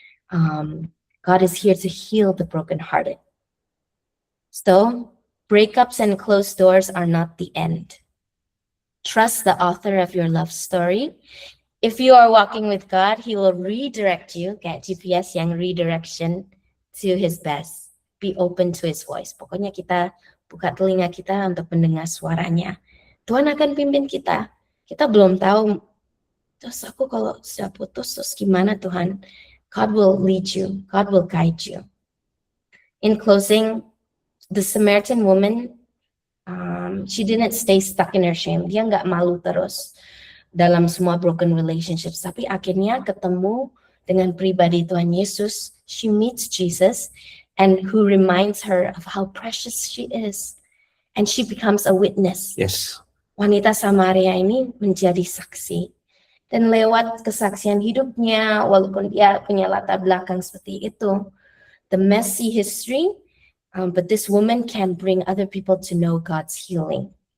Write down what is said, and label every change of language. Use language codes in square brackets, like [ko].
[en] God is here to heal the brokenhearted. So, breakups and closed doors are not the end. Trust the author of your love story. If you are walking with God, He will redirect you, [id] kayak GPS yang [en] redirection to His best. Be open to His voice. [id] Pokoknya kita buka telinga kita untuk mendengar suaranya. Tuhan akan pimpin kita. Kita belum tahu, terus aku kalau sudah putus, terus gimana Tuhan? [en] God will lead you. God will guide you. In closing, the Samaritan woman, she didn't stay stuck in her shame. [id] Dia nggak malu terus dalam semua [en] broken relationships. [id] Tapi akhirnya ketemu dengan pribadi Tuhan Yesus. [en] She meets Jesus and who reminds her of how precious she is. And she becomes a witness. Yes. [id] Wanita Samaria ini menjadi saksi. Dan lewat kesaksian hidupnya, walaupun dia punya latar belakang seperti itu, [en] the messy history, but this woman can bring other people to know God's healing.